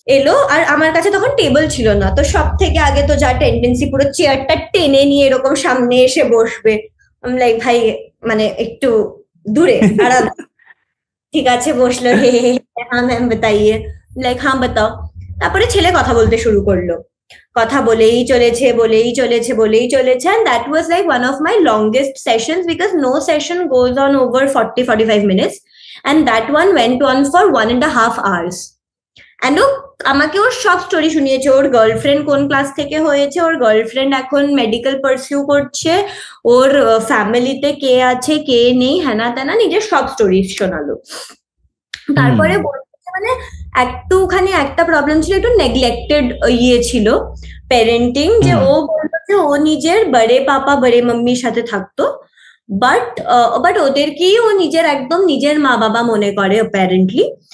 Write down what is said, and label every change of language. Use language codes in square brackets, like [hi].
[bn] এলো, আর আমার কাছে তখন টেবিল ছিল না, তো সব থেকে আগে তো যা টেন্ডেন্সি পুরো চেয়ারটা টেনে নিয়ে এরকম সামনে এসে বসবে। আমি লাইক ভাই মানে একটু দূরে আরাম। ঠিক আছে বসলো, হে হে [hi] হ্যাঁ ম্যাম বাতাইয়ে, [bn] লাইক [hi] হ্যাঁ বাতাও। [bn] তারপরে ছেলে কথা বলতে শুরু করলো, কথা বলেই চলেছে [en] বলেই চলেছে বলেই চলেছে, and that was like one of my longest sessions because no session goes on over 40-45 minutes, and that one went on for 1.5 hours. [bn] And ও আমাকে ওর সব স্টোরি শুনিয়েছে, ওর গার্লফ্রেন্ড কোন ক্লাস থেকে হয়েছে, ওর গার্লফ্রেন্ড এখন মেডিকেল পারসিউ করছে, ওর ফ্যামিলিতে কে আছে কে নেই, হ্যানা ত্যানা নিজের সব স্টোরি শোনালো। তারপরে মানে একটুখানি একটা প্রবলেম ছিল, একটু নেগলেক্টেড ইয়ে ছিল প্যারেন্টিং, যে ও বলতো যে ও নিজের বড়ে পাপা বড়ে মাম্মির সাথে থাকতো, বাট ওদেরকেই ও নিজের একদম নিজের মা বাবা মনে করে অ্যাপারেন্টলি।